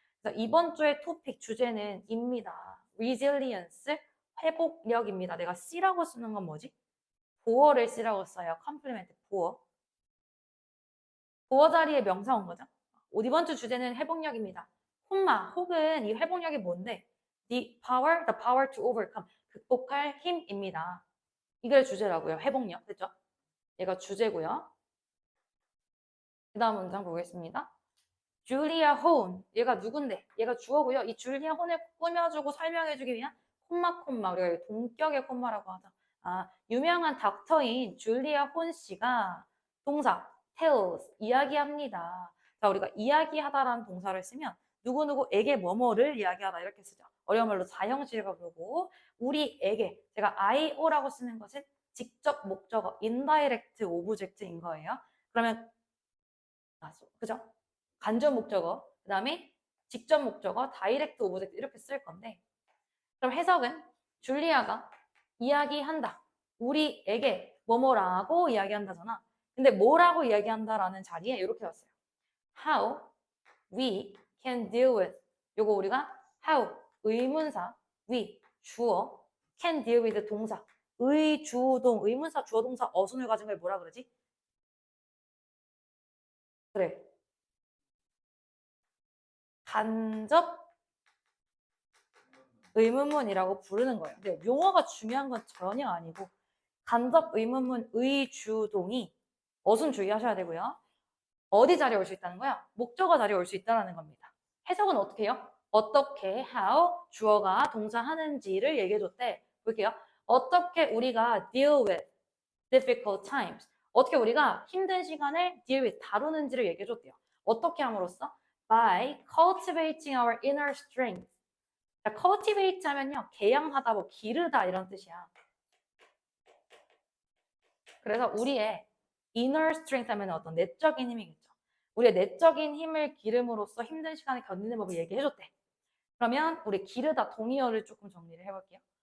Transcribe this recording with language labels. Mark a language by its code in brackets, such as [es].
[ko] 그래서 이번 주의 토픽 주제는 입니다. resilience 회복력입니다. 내가 C라고 쓰는 건 뭐지? 보어를 C라고 써요. 컴플리멘트 보어. 보어 자리에 명사 온 거죠. 이번 주 주제는 회복력입니다. 콤마 혹은 이 회복력이 뭔데? [en] the power to overcome [ko] 극복할 힘입니다. 이걸 주제라고요. 회복력 됐죠? 얘가 주제고요. 그 다음 문장 보겠습니다. 줄리아 혼 얘가 누군데? 얘가 주어고요. 이 줄리아 혼을 꾸며주고 설명해주기 위한 콤마 우리가 동격의 콤마라고 하죠. 유명한 닥터인 줄리아 혼 씨가 동사 tells 이야기합니다. 자, 우리가 이야기하다라는 동사를 쓰면 누구누구에게 뭐뭐를 이야기하다 이렇게 쓰죠. 어려운 말로 사형식을 부르고 우리에게 제가 IO라고 쓰는 것은 직접 목적어 indirect object인 거예요. 그러면 그죠? 간접 목적어, 그 다음에 직접 목적어, 다이렉트 오브젝트 이렇게 쓸 건데 그럼 해석은 줄리아가 이야기한다. 우리에게 뭐뭐라고 이야기한다잖아. 근데 뭐라고 이야기한다라는 자리에 이렇게 왔어요. [en] How we can deal with [ko] 요거 우리가 [en] how [ko] 의문사 we 주어 [en] can deal with [ko] 동사 의주동 의문사 주어 동사 어순을 가진 걸 뭐라 그러지? 그래 간접 의문문이라고 부르는 거예요. 근데 용어가 중요한 건 전혀 아니고 간접 의문문 의주동이 어순 주의하셔야 되고요. 어디 자리에 올 수 있다는 거야? 목적어 자리에 올 수 있다는 겁니다. 해석은 어떻게 해요? 어떻게, how, 주어가 동사 하는지를 얘기해줬대. 볼게요. 어떻게 우리가 [en] deal with difficult times. [ko] 어떻게 우리가 힘든 시간을 [en] deal with, [ko] 다루는지를 얘기해줬대요. 어떻게 함으로써? [en] By cultivating our inner strength. [ko] 자, cultivate 하면요. 개양하다, 뭐 기르다 이런 뜻이야. 그래서 우리의 inner strength 하면 어떤 내적인 힘이겠죠. 우리의 내적인 힘을 기름으로써 힘든 시간을 견디는 법을 얘기해줬대. 그러면 우리 기르다 동의어를 조금 정리를 해볼게요.